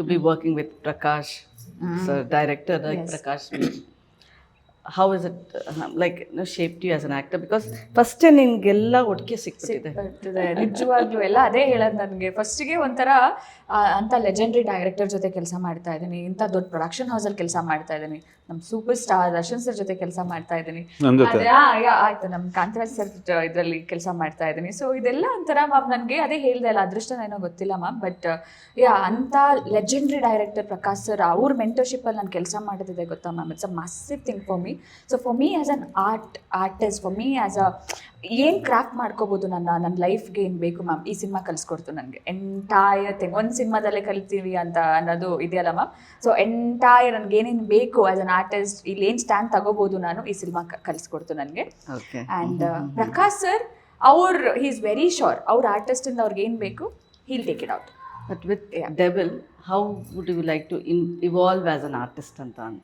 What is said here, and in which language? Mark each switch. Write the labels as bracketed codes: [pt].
[en] To be working with Prakash, sir, director like Yes. Prakash. How is it like shaped you as an actor? Because first [kn] ನಿನ್ಗೆಲ್ಲ ಒಟ್ಟಿಗೆ ಸಿಕ್ಬಿಟ್ಟಿದೆ. ಬರ್ತದೆ ನಿಜವಾಗ್ಲೂ ಎಲ್ಲ ಅದೇ ಹೇಳೋದು ನನಗೆ. ಫಸ್ಟಿಗೆ ಒಂಥರ ಅಂಥ ಲೆಜೆಂಡ್ರಿ ಡೈರೆಕ್ಟರ್ ಜೊತೆ ಕೆಲಸ ಮಾಡ್ತಾ ಇದ್ದೀನಿ, ಇಂಥ ದೊಡ್ಡ ಪ್ರೊಡಕ್ಷನ್ ಹೌಸಲ್ಲಿ ಕೆಲಸ ಮಾಡ್ತಾ ಇದ್ದೀನಿ, ನಮ್ಮ ಸೂಪರ್ ಸ್ಟಾರ್ ದರ್ಶನ್ ಸರ್ ಜೊತೆ ಕೆಲಸ ಮಾಡ್ತಾ ಇದ್ದೀನಿ, ಆಯ್ತು ನಮ್ಮ ಕಾಂತರಾಜ್ ಸರ್ ಇದರಲ್ಲಿ ಕೆಲಸ ಮಾಡ್ತಾ ಇದ್ದೀನಿ. ಸೊ ಇದೆಲ್ಲ ಒಂಥರ ಮ್ಯಾಮ್ ನನಗೆ ಅದೇ ಹೇಳ್ದೆ ಅಲ್ಲ, ಅದೃಷ್ಟ ಏನೋ ಗೊತ್ತಿಲ್ಲ ಮ್ಯಾಮ್, ಬಟ್ ಅಂಥ ಲೆಜೆಂಡ್ರಿ ಡೈರೆಕ್ಟರ್ ಪ್ರಕಾಶ್ ಸರ್ ಅವ್ರ ಮೆಂಟರ್ಶಿಪ್ಪಲ್ಲಿ ನಾನು ಕೆಲಸ ಮಾಡೋದಿದೆ ಗೊತ್ತಾ ma'am. [en] It's a massive thing for me. So for me as an artist, for me as a [kn] ಏನು ಕ್ರಾಫ್ಟ್ ಮಾಡ್ಕೋಬೋದು ನನ್ನ ಲೈಫ್ಗೆ ಏನು ಬೇಕು ಮ್ಯಾಮ್, ಈ ಸಿನಿಮಾ ಕಲಿಸ್ಕೊಡ್ತು ನನಗೆ. [en] entire thing [kn] ಒಂದು ಸಿನಿಮಾದಲ್ಲೇ ಕಲಿತೀವಿ ಅಂತ ಅನ್ನೋದು ಇದೆಯಲ್ಲ ಮ್ಯಾಮ್. ಸೊ ಎಂಟೈರ್ ನನಗೆ ಏನೇನು ಬೇಕು [en] as an artist, [kn] ಇಲ್ಲಿ ಏನು ಸ್ಟ್ಯಾಂಡ್ ತಗೋಬೋದು ನಾನು, ಈ ಸಿನಿಮಾ ಕಲಿಸ್ಕೊಡ್ತು ನನಗೆ. [en] and Prakash sir he is very sure, [kn] ಅವ್ರ ಆರ್ಟಿಸ್ಟಿಂದ ಅವ್ರಿಗೆ ಏನು ಬೇಕು [en] He'll take it out. But with Devil, how would you like to evolve as an artist ಅಂತ?